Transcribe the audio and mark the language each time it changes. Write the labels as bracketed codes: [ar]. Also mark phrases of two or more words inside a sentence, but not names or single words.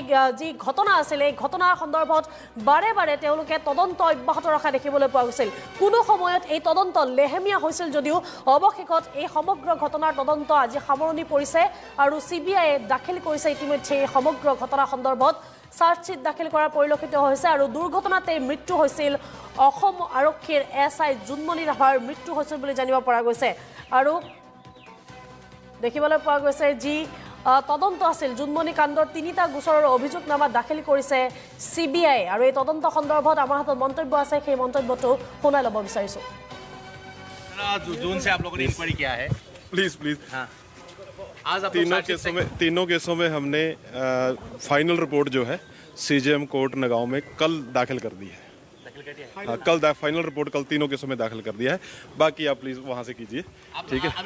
[as] যি ঘটনা আছিল এই ঘটনাৰ সন্দৰ্ভত বাৰে বাৰে তেওঁলোকে তদন্ত অব্যাহত ৰখা দেখিবলৈ পোৱা গৈছিল কোনো সময়ত এই তদন্ত লেহেমীয়া হৈছিল যদিও অৱশেষত এই সমগ্ৰ ঘটনাৰ তদন্ত আজি সামৰণি পৰিছে আৰু CBI দাখিল কৰিছে ইতিমধ্যে এই সমগ্ৰ ঘটনা সন্দৰ্ভত চাৰ্জশ্বিট দাখিল কৰা পৰিলক্ষিত হৈছে আৰু দুৰ্ঘটনাতে মৃত্যু হৈছিল অসম আৰক্ষীৰ SI জুনমণি ৰাভাৰ মৃত্যু হৈছিল বুলি জানিব পৰা গৈছে আৰু দেখিবলৈ পোৱা গৈছে যি তদন্ত আছিল জুনমণি কাণ্ডৰ তিনিটা গোচৰৰ অভিযোগনামা দাখিল কৰিছে CBI আৰু এই তদন্ত সন্দৰ্ভত আমাৰ হাতত মন্তব্য আছে সেই মন্তব্যটো শুনাই ল'ব বিচাৰিছো [hi] जून से आप लोगों ने इंक्वायरी किया है प्लीज हाँ आज आप तीनों केसों में हमने [en] final report [hi] जो है CJM कोर्ट नगांव में कल दाखिल कर दी है हाँ कल [en] final report [hi] कल तीनों केसों में दाखिल कर दिया है बाकी आप प्लीज वहाँ से कीजिए ठीक है